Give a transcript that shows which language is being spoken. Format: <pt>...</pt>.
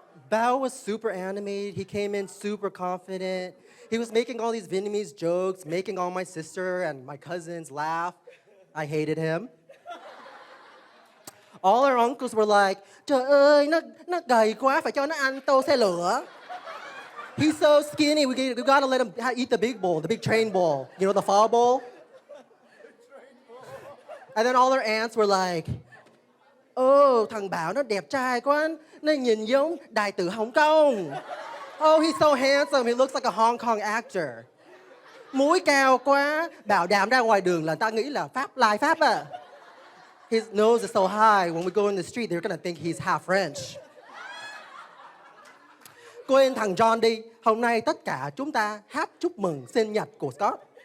<en>Bao was super animated. He came in super confident. He was making all these Vietnamese jokes, making all my sister and my cousins laugh. I hated him. All our uncles were like,</en> <vi>trời ơi, nó gầy quá, phải cho nó ăn tô xe lửa.</vi> <en>He's so skinny, we gotta let him eat the big bowl, the big train bowl. You know, the pho bowl? And then all our aunts were like,</en> <vi>thằng Bảo nó đẹp trai quá, nó nhìn giống đại tử Hồng Kông.</vi> <en>Oh, he's so handsome, he looks like a Hong Kong actor.</en> <vi>Mũi cao quá, Bảo đảm ra ngoài đường là ta nghĩ là Pháp à.</vi> <en>His nose is so high, when we go in the street, they're gonna think he's half French.</en> <vi>Quên thằng John đi, hôm nay tất cả chúng ta hát chúc mừng sinh nhật của Scott.</vi>